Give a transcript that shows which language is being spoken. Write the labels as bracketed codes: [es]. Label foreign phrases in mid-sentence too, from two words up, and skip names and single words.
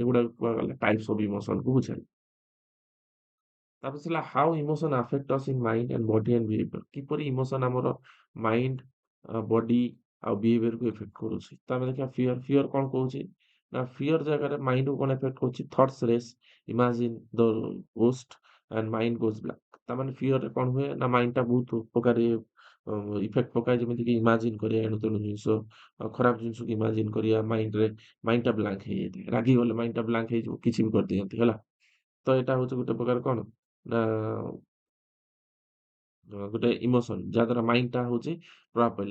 [or] ଏଗୁଡାକୁ କୁହାଗଲା [en] types of emotionକୁ [or] ବୁଝାଏ। ତାପରେ ଥିଲା [en] how emotion affect us in mind and body and behavior. [or] କିପରି ଇମୋସନ ଆମର ମାଇଣ୍ଡ, ବଡି ଆଉ ବିହେଭିୟରକୁ ଇଫେକ୍ଟ କରୁଛି। ତ ଆମେ ଦେଖିବା ଫିଅର। ଫିଅର କଣ କହୁଛି ନା ଫିଅର ଜାଗାରେ ମାଇଣ୍ଡକୁ କଣ ଇଫେକ୍ଟ କରୁଛି, [en] thoughts race, imagine the worst, and mind goes blank. [or] ताମାନେ ଫିଅରରେ କଣ ହୁଏ ନା ମାଇଣ୍ଡଟା ବହୁତ ଉପକାରୀ ଇଫେକ୍ଟ ପକାଏ, ଯେମିତିକି ଇମାଜିନ୍ କରିବା ଏଣୁ ତେଣୁ ଜିନିଷ, ଖରାପ ଜିନିଷକୁ ଇମାଜିନ୍ କରିବା ମାଇଣ୍ଡରେ, ମାଇଣ୍ଡଟା ବ୍ଲାଙ୍କ ହେଇଯାଇଥାଏ। ରାଗିଗଲେ ମାଇଣ୍ଡଟା ବ୍ଲାଙ୍କ ହେଇଯିବ, କିଛି ବି କରିଦିଅନ୍ତି ହେଲା। ତ ଏଇଟା ହଉଛି ଗୋଟେ ପ୍ରକାର କଣ ନା ଗୋଟେ ଇମୋସନ ଯାହାଦ୍ୱାରା ମାଇଣ୍ଡଟା ହଉଛି ପ୍ରଭାବ ପଇଲା।